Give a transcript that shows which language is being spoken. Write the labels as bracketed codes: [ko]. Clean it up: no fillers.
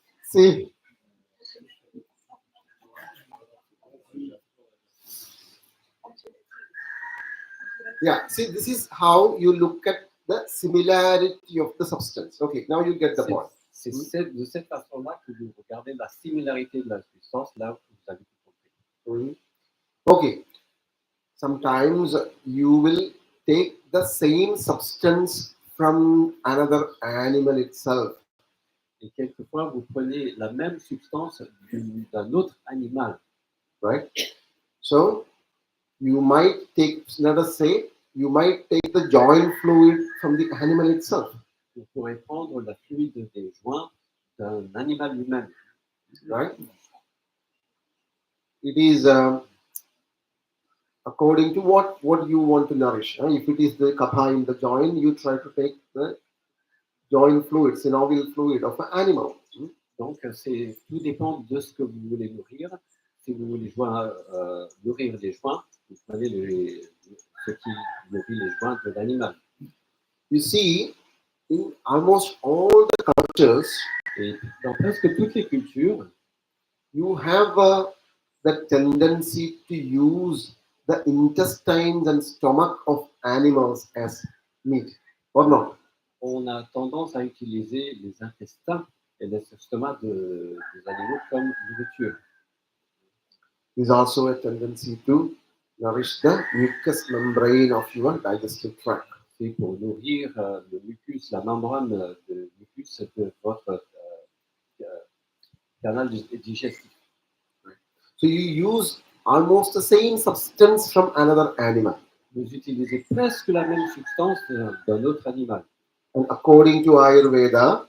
[en] See, yeah, see, this is how you look at the similarity of the substance. Okay, now you get the point. [fr] C'est de cette façon-là que vous regardez la similarité de la substance, là où vous avez tout compris. [en] Okay, sometimes you will take the same substance from another animal itself. [fr] Et quelquefois, vous prenez la même substance d'un autre animal. [en] Right? So you might take, let us say, you might take the joint fluid from the animal itself. [fr] Vous pourrez prendre la fluide des joints d'un animal lui-même. [en] Right? It is according to what you want to nourish. If it is the kapha in the joint, you try to take the joint fluid, synovial fluid of an animal. [fr] Donc, tout dépend de ce que vous voulez nourrir. Si vous voulez nourrir les joints, vous prenez ce qui nourrit les joints de l'animal. [en] You see, in almost all the cultures, [fr] Et dans presque toutes les cultures, [en] you have the tendency to use the intestines and stomach of animals as meat, or not? [fr] on a tendance à utiliser les intestins et les estomacs des animaux comme nourriture. [en] There's also a tendency to nourish the mucous membrane of your digestive tract. [fr] C'est pour nourrir le mucus, la membrane de mucus de votre canal digestif. [en] So you use almost the same substance from another animal. [fr] Vous utilisez presque la même substance d'un autre animal. [en] And according to Ayurveda,